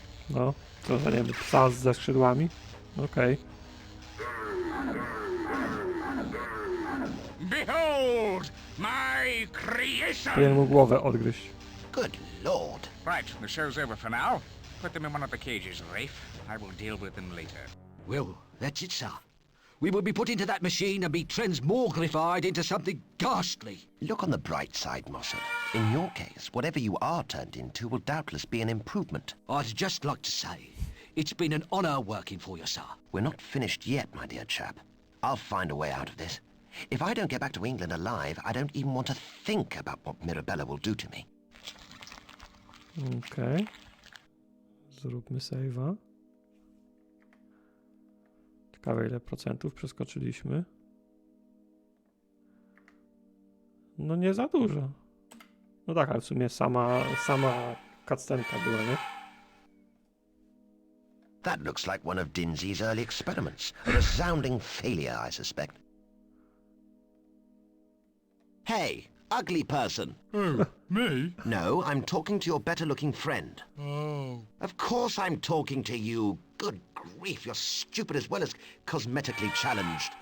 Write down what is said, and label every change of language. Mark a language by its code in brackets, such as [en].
[pl] No, to za nie wiem, psa ze skrzydłami. Okej. [en] Behold, my creation! Powinien mu głowę odgryźć. Good Lord. Right, the show's over for now. Put them in one of the cages, Rafe. I will deal with them later. Well, that's it, sir. We will be put into that machine and be transmogrified into something ghastly. Look on the bright side, Mossop. In your case, whatever you are turned into will doubtless be an improvement. I'd just like to say, it's been an honour working for you, sir. We're not finished yet, my dear chap. I'll find a way out of this. If I don't get back to England alive, I don't even want to think about what Mirabella will do to me. [pl] Okej. Zróbmy save'a. Ciekawe, ile procentów przeskoczyliśmy. No nie za dużo. No tak, ale w sumie sama cutscenka była, nie? [en] That looks like one of Dinsy's early experiments. A resounding failure, I suspect. Hey, ugly person. Oh, me? No, I'm talking to your better-looking friend. Oh. Of course I'm talking to you. Good grief, you're stupid as well as cosmetically challenged.